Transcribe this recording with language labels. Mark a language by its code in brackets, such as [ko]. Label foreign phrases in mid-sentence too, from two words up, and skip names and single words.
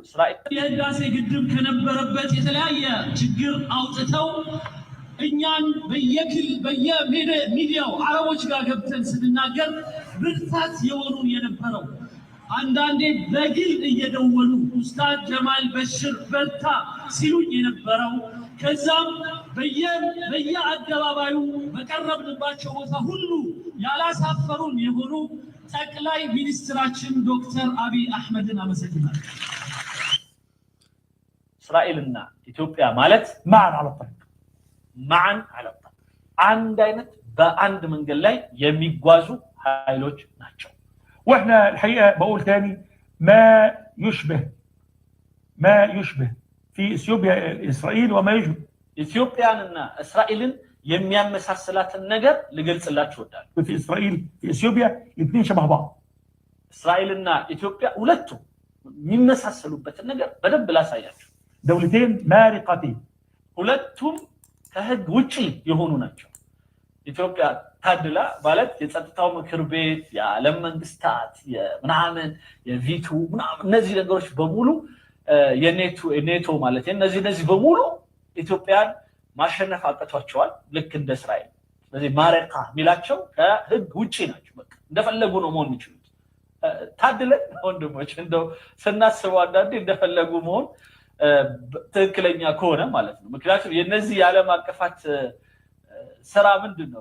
[am] የህዳሴ ግድብ ከነበረበት የተለያየ ችግር አውጥተው እኛን በየሚዲያው አረቦች ጋር ገብተን ስንናገር ብርታት የሆኑን የነበረው አንዳንዴ በግል እየደወሉ ኡስታዝ ጀማል በሽር በርታ ሲሉኝ የነበረው ከዛም በየአደባባዩ በቀረብንባቸው ቦታ ሁሉ ያላሳፈሩን የሆኑ ጠቅላይ ሚኒስትራችን ዶክተር አብይ አህመድን አመሰግናለሁ። እስራኤልና ኢትዮጵያ ማለት ማዕን አለጣ አንድ አይነት በአንድ መንገድ ላይ የሚጓዙ ኃይሎች ናቸው። [ar] واحنا الحقيقه بقول تاني ما يشبه في اثيوبيا اسرائيل وما يشبه [am] ኢትዮጵያንና እስራኤልን የሚያመሳስላትን ነገር ልገልጽላችሁ እወዳለሁ። [ar] في اسرائيل في اثيوبيا الاثنين شبه بعض [am] እስራኤልና ኢትዮጵያ ሁለቱ የሚመሳሰሉበትን ነገር በደንብ ላሳያችሁ። [ar] دولتين مارقتين [am] ሁለቱም ከህግ ውጪ የሆኑ ናቸው። ኢትዮጵያ ታድላ ማለት የጸጥታው ምክር ቤት የዓለም መንግስታት የምናምን የቪቱ ምናምን እነዚህ ነገሮች በሙሉ የኔቶ ማለት እነዚህ በሙሉ ኢትዮጵያን ማሸነፍ አቅቷቸዋል ልክ እንደ እስራኤል። ስለዚህ ማረቃ ሚላቸው ከህግ ውጪ ናቸው። በቃ እንደፈለጉ ነው መሆን የሚችሉት። ታድለን ወንድሞች እንደው ስናስበው አንዳንዴ እንደፈለጉ መሆን ትክክለኛ ከሆነ ማለት ነው። ምክንያቱም የነዚህ የዓለም አቀፋት ስራ ምንድነው?